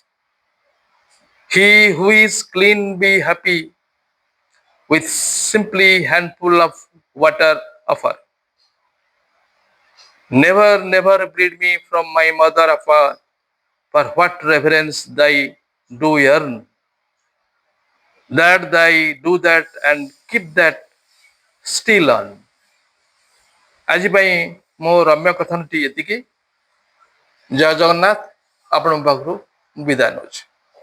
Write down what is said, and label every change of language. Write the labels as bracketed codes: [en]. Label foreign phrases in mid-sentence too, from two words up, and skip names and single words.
[en] He who is clean be happy with simply handful of water offer. Never, never bleed me from my mother afar, for what reverence thy do yearn. That thy do that and keep that still on. [or] ଆଜି ପାଇଁ ମୋ ରମ୍ୟ କଥନଟି ଏତିକି। ଜୟ ଜଗନ୍ନାଥ। ଆପଣଙ୍କ ପାଖରୁ ବିଦାୟ ନେଉଛି।